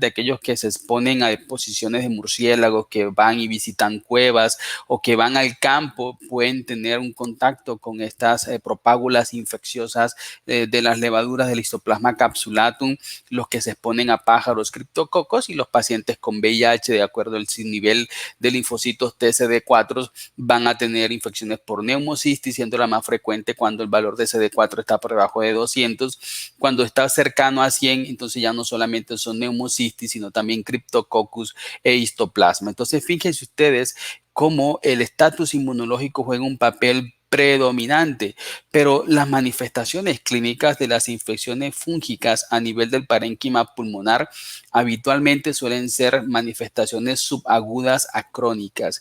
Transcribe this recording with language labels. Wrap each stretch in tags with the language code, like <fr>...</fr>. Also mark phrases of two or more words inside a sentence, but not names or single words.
<es>Aquellos que se exponen a exposiciones de murciélagos, que van y visitan cuevas o que van al campo, pueden tener un contacto con estas propágulas infecciosas de las levaduras del histoplasma capsulatum, los que se exponen a pájaros criptococos y los pacientes con VIH, de acuerdo al nivel de linfocitos TCD4, van a tener infecciones por neumocistis, siendo la más frecuente cuando el valor de CD4 está por debajo de 200. Cuando está cercano a 100, entonces ya no solamente son neumocistis, sino también Cryptococcus e histoplasma. Entonces, fíjense ustedes cómo el estatus inmunológico juega un papel predominante, pero las manifestaciones clínicas de las infecciones fúngicas a nivel del parénquima pulmonar habitualmente suelen ser manifestaciones subagudas a crónicas.</es>